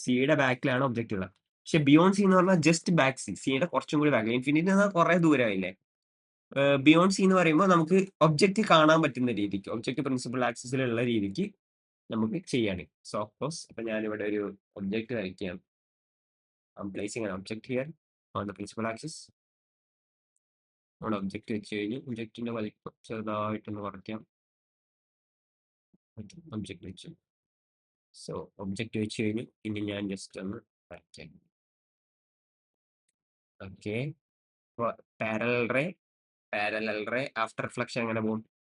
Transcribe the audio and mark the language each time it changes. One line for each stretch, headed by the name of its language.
Malayalam: സിയുടെ ബാക്കിലാണ് ഒബ്ജക്ട് ഉള്ളത്. പക്ഷെ ബിയോണ്ട് സി എന്ന് പറഞ്ഞാൽ ജസ്റ്റ് ബാക്ക് സി, സിയുടെ കുറച്ചും കൂടി ബാക്ക്. ഇൻഫിനിറ്റി എന്ന് പറഞ്ഞാൽ കുറെ ദൂരമായില്ലേ. ബിയോണ്ട് സി എന്ന് പറയുമ്പോൾ നമുക്ക് ഒബ്ജക്റ്റ് കാണാൻ പറ്റുന്ന രീതിക്ക്, ഒബ്ജക്റ്റ് പ്രിൻസിപ്പൽ ആക്സിസിലുള്ള രീതിക്ക് നമുക്ക് ചെയ്യാണ്. സോ ഓഫ് അപ്പൊ ഞാനിവിടെ ഒരു ഒബ്ജക്റ്റ് വരയ്ക്കുകയാണ്.
English: I'm placing an object here on the principal axis.
Malayalam: നമ്മുടെ ഒബ്ജക്റ്റ് വെച്ച് കഴിഞ്ഞ് ഒബ്ജക്റ്റിന്റെ വലിപ്പം ചെറുതായിട്ടൊന്ന് കുറയ്ക്കാം. ഒബ്ജക്റ്റ് വെച്ചു. സോ ഒബ്ജക്റ്റ് വെച്ച് കഴിഞ്ഞ് ഇനി ഞാൻ ജസ്റ്റ് ഒന്ന് വരയ്ക്കാം. Okay,
English: parallel ray after reflection
Malayalam: എങ്ങനെ പോകും?